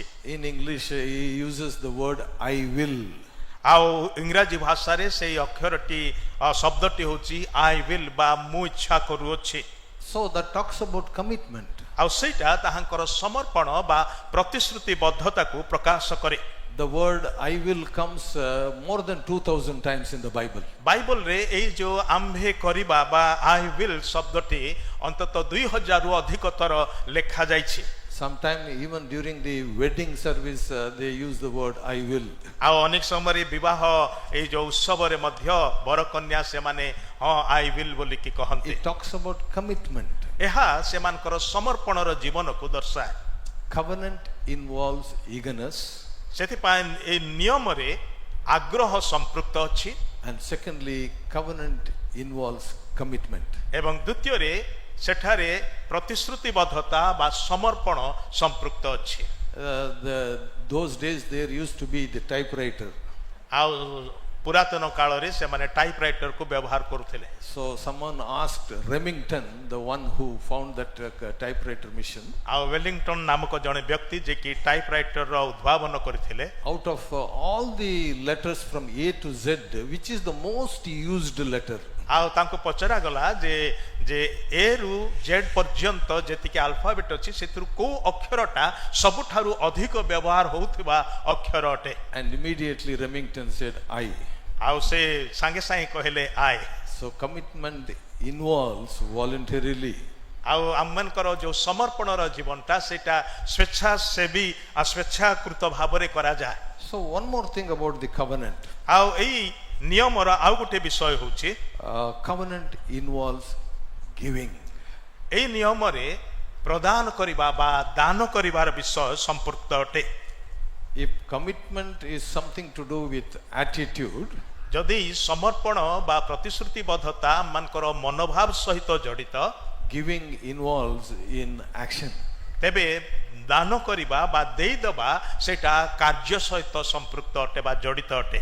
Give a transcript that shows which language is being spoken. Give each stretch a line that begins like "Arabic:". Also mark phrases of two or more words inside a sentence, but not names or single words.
English: In English he uses the word I will.
Odia: ଆଉ ଇଂରାଜୀ ଭାଷାରେ ସେଇ ଅକ୍ଷରଟି ଶବ୍ଦଟି ହେଉଛି
English: I will
Odia: ବା ମୁଁ ଇଚ୍ଛା କରୁଅଛି।
English: So that talks about commitment.
Odia: ଆଉ ସେଇଟା ତାହାଙ୍କର ସମର୍ପଣ ବା ପ୍ରତିଶ୍ରୁତିବଦ୍ଧତାକୁ ପ୍ରକାଶ କରେ।
English: The word I will comes more than 2000 times in the Bible.
Odia: ବାଇବଲ ରେ ଏଇ ଯୋଉ ଆମ୍ଭେ କରିବା ବା
English: I will
Odia: ଶବ୍ଦଟି ଅନ୍ତତଃ 2000 ରୁ ଅଧିକ ଥର ଲେଖା ଯାଇଛି।
English: Sometime even during the wedding service they use the word I will.
Odia: ଆଉ ଅନେକ ସମୟରେ ବିବାହ ଏଇ ଯୋଉ ଉତ୍ସବରେ ମଧ୍ୟ ବର କନ୍ୟା ସେମାନେ ହଁ
English: I will
Odia: ବୋଲିକି କହନ୍ତି।
English: It talks about commitment.
Odia: ଏହା ସେମାନଙ୍କର ସମର୍ପଣର ଜୀବନକୁ ଦର୍ଶାଏ।
English: Covenant involves eagerness.
Odia: ସେଥିପାଇଁ ଏଇ ନିୟମରେ ଆଗ୍ରହ ସମ୍ପୃକ୍ତ ଅଛି।
English: And secondly, covenant involves commitment.
Odia: ଏବଂ ଦ୍ୱିତୀୟରେ ସେଠାରେ ପ୍ରତିଶ୍ରୁତିବଦ୍ଧତା ବା ସମର୍ପଣ ସମ୍ପୃକ୍ତ ଅଛି।
English: Those days there used to be the typewriter.
Odia: ଆଉ ପୁରାତନ କାଳରେ ସେମାନେ ଟାଇପରାଇଟରକୁ ବ୍ୟବହାର କରୁଥିଲେ।
English: So someone asked Remington, the one who found that typewriter machine,
Odia: ଆଉ ୱେଲିଂଟନ ନାମକ ଜଣେ ବ୍ୟକ୍ତି ଯେ କି ଟାଇପରାଇଟରର ଉଦ୍ଭାବନ କରିଥିଲେ,
English: out of all the letters from A to Z, which is the most used letter?
Odia: ଆଉ ତାଙ୍କୁ ପଚରାଗଲା ଯେ ଏ ରୁ ଜେଡ୍ ପର୍ଯ୍ୟନ୍ତ ଯେତିକି ଆଲଫାବେଟ୍ ଅଛି ସେଥିରୁ କୋଉ ଅକ୍ଷରଟା ସବୁଠାରୁ ଅଧିକ ବ୍ୟବହାର ହେଉଥିବା ଅକ୍ଷର ଅଟେ।
English: And immediately Remington said I.
Odia: ଆଉ ସେ ସାଙ୍ଗେ ସାଙ୍ଗେ କହିଲେ I.
English: So commitment involves voluntarily.
Odia: ଆଉ ଆମମାନଙ୍କର ଯୋଉ ସମର୍ପଣର ଜୀବନଟା ସେଇଟା ସ୍ୱେଚ୍ଛାସେବୀ ସ୍ୱେଚ୍ଛାକୃତ ଭାବରେ କରାଯାଏ।
English: So one more thing about the covenant.
Odia: ଆଉ ଏଇ ନିୟମର ଆଉ ଗୋଟେ ବିଷୟ ହେଉଛି
English: covenant involves giving.
Odia: ଏଇ ନିୟମରେ ପ୍ରଦାନ କରିବା ବା ଦାନ କରିବାର ବିଷୟ ସମ୍ପୃକ୍ତ ଅଟେ।
English: If commitment is something to do with attitude,
Odia: ଯଦି ସମର୍ପଣ ବା ପ୍ରତିଶ୍ରୁତିବଦ୍ଧତା ମାନଙ୍କର ମନୋଭାବ ସହିତ ଜଡ଼ିତ,
English: giving involves in action.
Odia: ତେବେ ଦାନ କରିବା ବା ଦେଇଦବା ସେଟା କାର୍ଯ୍ୟ ସହିତ ସମ୍ପୃକ୍ତ ଅଟେ ବା ଜଡ଼ିତ ଅଟେ।